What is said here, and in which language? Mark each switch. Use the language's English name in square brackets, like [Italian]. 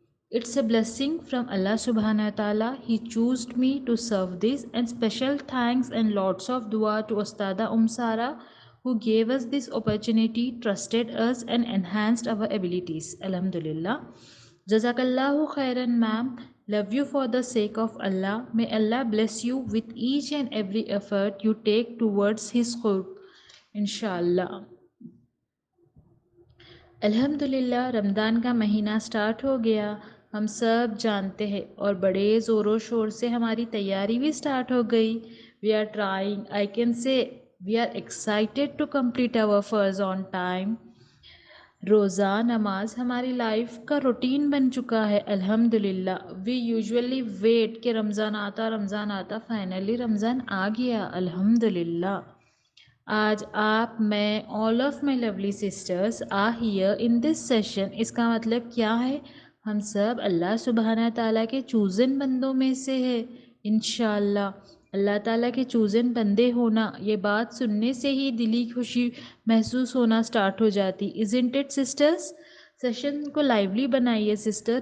[English] It's a blessing from Allah subhanahu wa ta'ala. He chose me to serve this, and special thanks and lots of dua to Ustada Sara who gave us this opportunity, trusted us and enhanced our abilities. Alhamdulillah. Jazakallahu khairan, ma'am. Love you for the sake of Allah. May Allah bless you with each and every effort you take towards His qurb. Inshallah. [Urdu] الحمدللہ رمضان کا مہینہ start ہو گیا، ہم سب جانتے ہیں، اور بڑے زور و شور سے ہماری تیاری بھی سٹارٹ ہو گئی. [English] We are trying, I can say we are excited to complete our فرض on time. [Urdu] روزہ نماز ہماری لائف کا روٹین بن چکا ہے الحمدللہ. [English] we usually wait [Urdu] کہ رمضان آتا، [English] finally [Urdu] رمضان آ گیا الحمدللہ. آج آپ، میں، [English] all of my lovely sisters are here in this session. [Urdu] اس کا مطلب کیا ہے؟ ہم سب اللہ سبحانہ تعالیٰ کے چوزن بندوں میں سے ہے انشاءاللہ. اللہ تعالیٰ کے چوزن بندے ہونا، یہ بات سننے سے ہی دلی خوشی محسوس ہونا سٹارٹ ہو جاتی. [English] Isn't it sisters؟ [Urdu] سیشن کو لائیولی بنائیے سسٹر.